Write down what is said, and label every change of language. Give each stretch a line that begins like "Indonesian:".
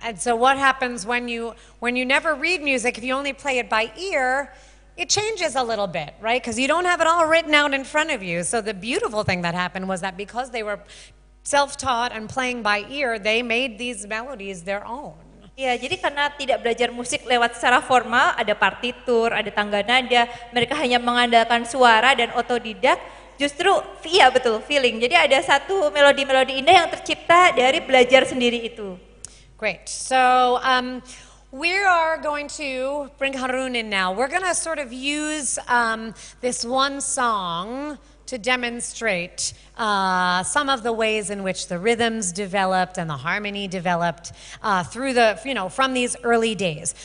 English: And so what happens when you never read music, if you only play it by ear, it changes a little bit, right? Because you don't have it all written out in front of you. So the beautiful thing that happened was that because they were self-taught and playing by ear, they made these melodies their own.
Indonesian: Ya, jadi karena tidak belajar musik lewat secara formal, ada partitur, ada tangga nada, mereka hanya mengandalkan suara dan otodidak, justru iya betul, feeling. Jadi ada satu melodi-melodi indah yang tercipta dari belajar sendiri itu.
English: Great. So we are going to bring Harun in now. We're going to sort of use this one song to demonstrate some of the ways in which the rhythms developed and the harmony developed from these early days.